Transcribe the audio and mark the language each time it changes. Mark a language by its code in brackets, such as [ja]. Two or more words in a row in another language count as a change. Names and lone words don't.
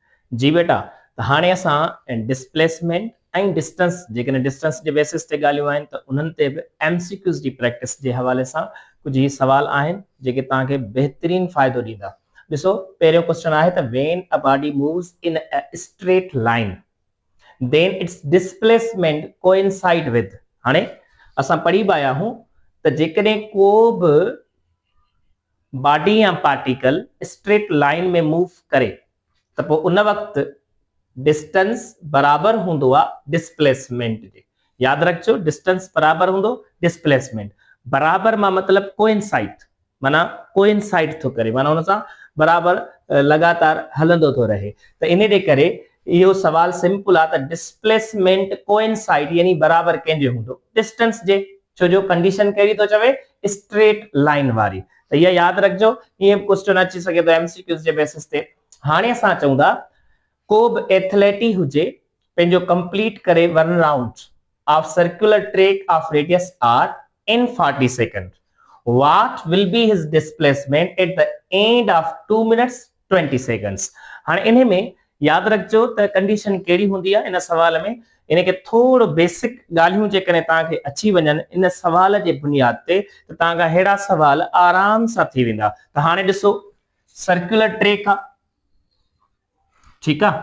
[sd] जी बेटा, त हाणे असां डिस्प्लेसमेंट ऐं डिस्टेंस जेकॾहिं डिस्टेंस जे बेसिस ते ॻाल्हियूं आहिनि त उन्हनि ते बि एमसीक्यूज़ जी प्रैक्टिस जे हवाले सां कुझु ही सवाल आहिनि जेके तव्हांखे बहितरीन फ़ाइदो ॾींदा। ॾिसो, पहिरियों क्वेश्चन आहे त [en] when a body moves in a straight line then its displacement coincide with। [sd] हाणे असां पढ़ी बि आया हूं त जेकॾहिं को बि बॉडी या पार्टिकल [en] straight line [sd] में मूव करे त पोइ उन वक़्तु डिस्टेंस बराबर हूंदो आहे डिस्प्लेसमेंट जे। याद रखिजो, डिस्टेंस बराबर हूंदो डिस्प्लेसमेंट। बराबर मां मतलब कोइंसाइड, माना कोइंसाइड थो करे, माना उन सां बराबर लगातार हलंदो थो रहे। त इन जे करे इहो सवाल सिंपल आहे त [en] displacement coincide [sd] यानी बराबर कंहिंजे हूंदो, डिस्टेंस जे। छो जो कंडीशन कहिड़ी थो चवे, [en] straight line [sd] वारी। त इहा यादि रखिजो, ईअं क्वेश्चन अची सघे थो एमसीक्यूज़ जे बेसिस ते। हाणे असां चऊं था को बि एथलेटी हुजे पंहिंजो कंप्लीट करे [en] one round of circular track of radius R in 40 seconds, what will be his displacement at the end of 2 minutes 20 seconds। [sd] हाणे इन में याद रखिजो त कंडीशन कहिड़ी हूंदी आहे इन सवाल में। इनखे थोरो बेसिक ॻाल्हियूं जेकॾहिं तव्हांखे अची वञनि इन सवाल जे बुनियाद ते त तव्हांखा अहिड़ा सवाल आराम सां थी वेंदा। त हाणे ॾिसो, [en] circular track [sd] आहे, ठीकु आहे।